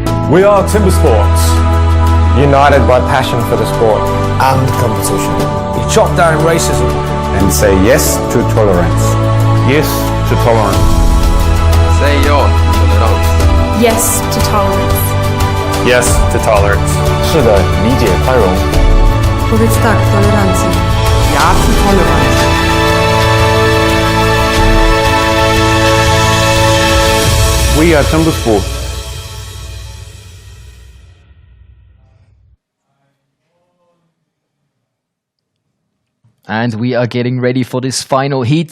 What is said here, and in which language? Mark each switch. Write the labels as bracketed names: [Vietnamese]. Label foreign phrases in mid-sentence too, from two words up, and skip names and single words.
[English] We are TIMBERSPORTS, united by passion for the sport and competition. We chop down racism And say yes to tolerance. Yes to tolerance. [Swedish] Säg ja till tolerans. [English] Yes to tolerance. Yes to tolerance. [Chinese] 是的，理解宽容。 [Polish] Powiedz tak tolerancji. [German] Ja zu tolerancji. [English] We are TIMBERSPORTS. And we are getting ready for this final heat.